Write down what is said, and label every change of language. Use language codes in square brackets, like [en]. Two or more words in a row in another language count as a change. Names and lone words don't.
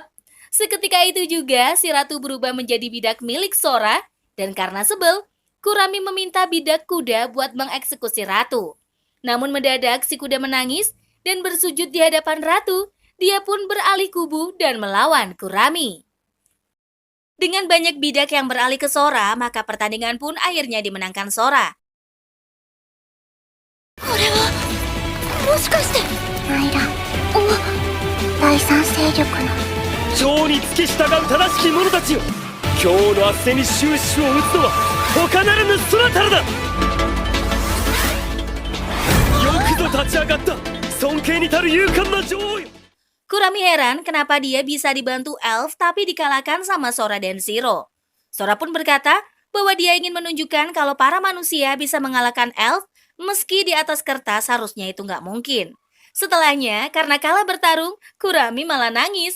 [id] Seketika itu juga si Ratu berubah menjadi bidak milik Sora dan karena sebel, Kurami meminta bidak kuda buat mengeksekusi Ratu. Namun mendadak si kuda menangis dan bersujud di hadapan Ratu. Dia pun beralih kubu dan melawan Kurami. Dengan banyak bidak yang beralih ke Sora, maka pertandingan pun akhirnya dimenangkan Sora. [ja] もしかしてナイラ第三勢力の情に付き従う正しき者たちよ、今日の圧戦に終止符を打つのは他ならぬそなたらだ。よくぞ立ち上がった尊敬に足る勇敢な女王よ。 [id] Kurami heran kenapa dia bisa dibantu Elf tapi dikalahkan sama Sora dan Zero. Sora pun berkata bahwa dia ingin menunjukkan kalau para manusia bisa mengalahkan Elf meski di atas kertas harusnya itu nggak mungkin. Setelahnya, karena kalah bertarung, Kurami malah nangis.